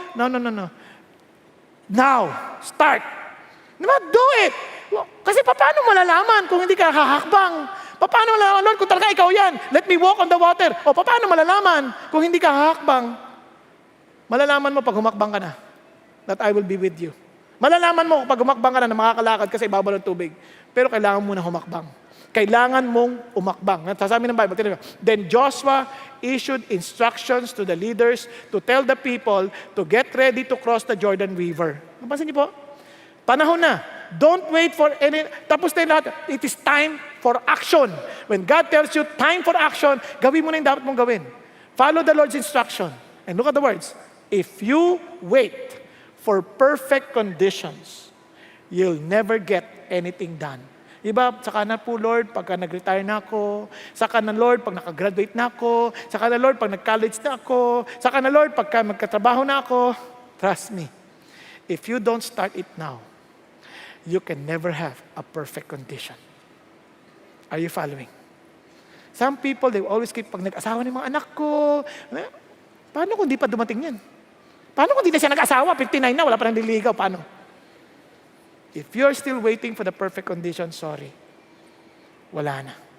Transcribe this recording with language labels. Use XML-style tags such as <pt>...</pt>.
<en>No. Now, start.</en> <tl>Diba?</tl> <en>Do it.</en> <tl>Kasi paano malalaman kung hindi ka hahakbang? Paano malalaman, Lord, kung talaga ikaw yan?</tl> <en>Let me walk on the water.</en> <tl>Paano malalaman kung hindi ka hahakbang? Malalaman mo pag humakbang ka na,</tl> <en>that I will be with you.</en> <tl>Malalaman mo pag humakbang ka na makakalakad ka sa ibabaw ng tubig. Pero kailangan mo na humakbang. Kailangan mong umakbang. Sasabi ng Bible,</tl> <en>then Joshua issued instructions to the leaders to tell the people to get ready to cross the Jordan River.</en> <tl>Napansin niyo po? Panahon na.</tl> <en>Don't wait for any...</en> <tl>Tapos na lahat.</tl> <en>It is time for action. When God tells you time for action,</en> <tl>gawin mo na yung dapat mong gawin.</tl> <en>Follow the Lord's instruction. And look at the words. If you wait for perfect conditions, you'll never get anything done.</en> <tl>Iba, saka na po, Lord, pagka nag-retire na ako. Saka na, Lord, pag nakagraduate na ako. Saka na, Lord, pag nag-college na ako. Saka na, Lord, pagka magkatrabaho na ako.</tl> <en>Trust me, if you don't start it now, you can never have a perfect condition. Are you following? Some people, they always keep,</en> <tl>pag nag-asawa ng mga anak ko, paano kung di pa dumating yan? Paano kung di na siya nag-asawa, 59 na, wala pa nang nililigaw, paano?</tl> <en>If you're still waiting for the perfect condition, sorry,</en> <tl>wala na.</tl>